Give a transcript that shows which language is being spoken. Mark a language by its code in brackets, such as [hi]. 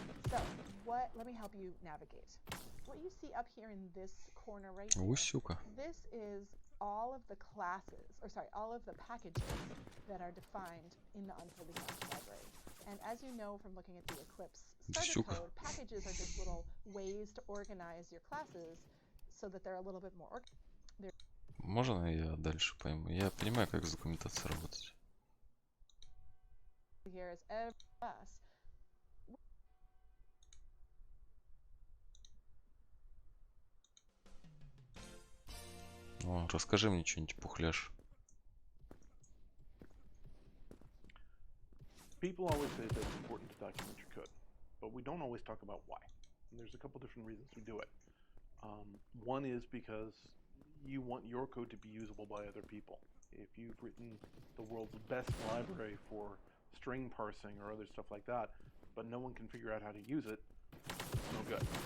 [en] So let me help you navigate. What you see up here in this corner right here, this is all of the classes, all of the packages that are defined in the Unfolding Maps library. And as you know from looking at the Eclipse starter code, packages are just little ways to organize your classes so that they're a little bit more organized. [ru] Можно я дальше пойму? Я понимаю, как с документацией работать. [en] Here is every class. [ru] О, расскажи мне что-нибудь, пухляш. [en] People always say that it's important to document your code, but we don't always talk about why. And there's a couple different reasons we do it. One is because you want your code to be usable by other people. If you've written the world's best library for string parsing or other stuff like that, but no one can figure out how to use it, it's no good.